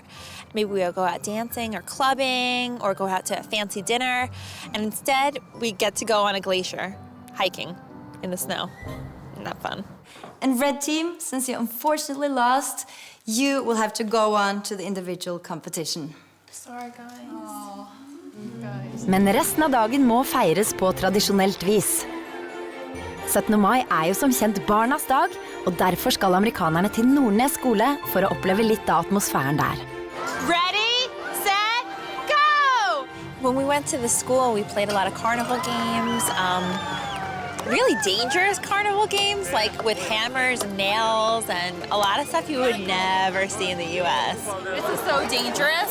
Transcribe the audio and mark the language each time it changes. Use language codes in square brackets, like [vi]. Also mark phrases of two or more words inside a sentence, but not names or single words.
[en] Maybe we'll go out dancing or clubbing or go out to a fancy dinner. And instead, we get to go on a glacier, hiking in the snow. Isn't that fun? And red team, since you unfortunately lost, you will have to go on to the individual competition. Sorry, guys. [no] Men resten av dagen må feires på tradisjonelt vis. 17. mai er jo som kjent barnas dag, og derfor skal amerikanerne til Nordnes skole for å oppleve litt av atmosfæren der. [en] Ready, set, go! When we went to the school, we played a lot of carnival games, really dangerous carnival games, like with hammers and nails and a lot of stuff you would never see in the U.S. This is so dangerous.